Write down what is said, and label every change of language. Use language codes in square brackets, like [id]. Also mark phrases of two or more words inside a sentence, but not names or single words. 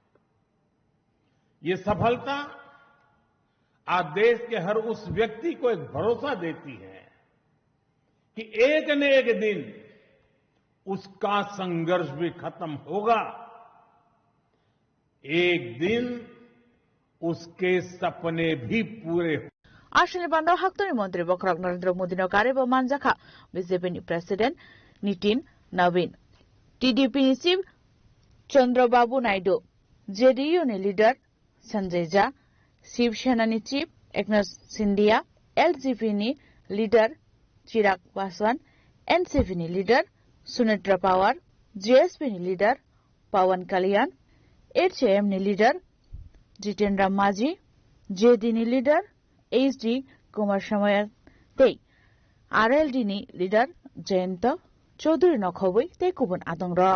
[hi] ये सफलता आज देश के हर उस व्यक्ति को एक भरोसा देती है कि एक न एक दिन उसका संघर्ष भी खत्म होगा, एक दिन उसके सपने भी पूरे होंगे। [trp] Ashini Bandar Haktoni Mantri Bokrak Narendra Modi no Karebo Manjaka, BJP ni President Nitin Navin, TDP ni Chief Chandrababu Naidu, JDU ni Leader Sanjay Jha, Shiv Sena ni Chief Eknath Shindे, LJP ni Leader Chirag Paswan, NCP ni Leader Sunetra Pawar, JSP ni Leader Pawan Kalyan, HAM ni Leader Jitendra Majhi, JD ni Leader HD Kumar Shamayar Tei, RLD ni Leader Jayanta Chaudhary Nokhoboi Tei Kubun Adong Rok.